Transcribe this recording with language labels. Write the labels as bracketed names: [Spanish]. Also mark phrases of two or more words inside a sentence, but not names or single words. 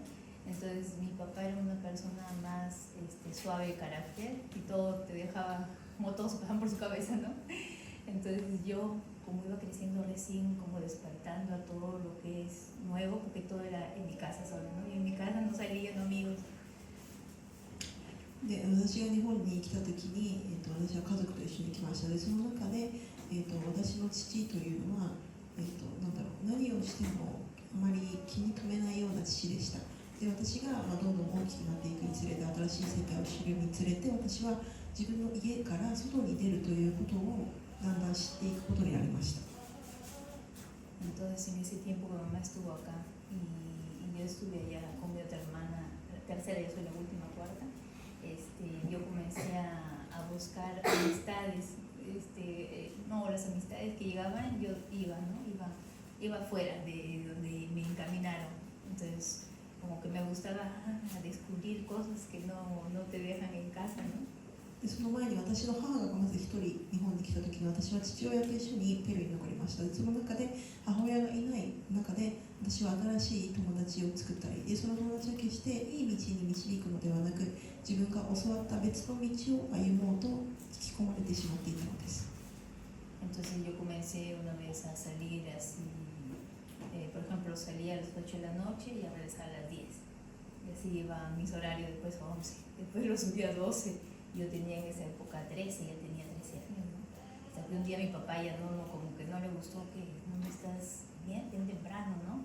[Spanish] Entonces mi papá era una persona persona más suave de carácter y todo te dejaba, como todos pasan por su cabeza, ¿no? Entonces yo, como iba creciendo recién, como despertando a todo lo que es nuevo, porque todo era en mi casa solo, ¿no? Y en mi casa no salían amigos. [Japanese] で私が日本に来た時に、私は家族と一緒に来ました。でその中で、私の父というのは、なんだろう、何をしてもあまり気に留めないような父でした。で私が、どんどん大きくなっていくにつれて、新しい世界を知るにつれて、私は自分の家から外に出るということをだんだん知っていくことになりました。 [Spanish] Entonces en ese tiempo mi mamá estuvo acá y yo estuve allá con mi otra hermana, la tercera, yo soy la última, cuarta. Yo comencé a buscar amistades, no, las amistades que llegaban, yo iba, ¿no? Iba fuera de donde me encaminaron. Entonces, como que me gustaba descubrir cosas que no te dejan en casa, ¿no? [Japanese] でその前に私の母がまず一人日本に来た時に、私は父親と一緒にペルーに残りました。でその中で母親がいない中で私は新しい友達を作ったり、でその友達は決していい道に導くのではなく、自分が教わった別の道を歩もうと引き込まれてしまっていたのです。 [Spanish] Entonces yo comencé una vez a salir así, por ejemplo salía a las 8 de la noche y a regresar a las 10. Y así iba mis horarios, después 11, después lo subí a 12. Yo tenía en esa época 13, ya tenía 13 años, ¿no? Hasta que un día mi papá ya como que no le gustó que no estás bien temprano, ¿no?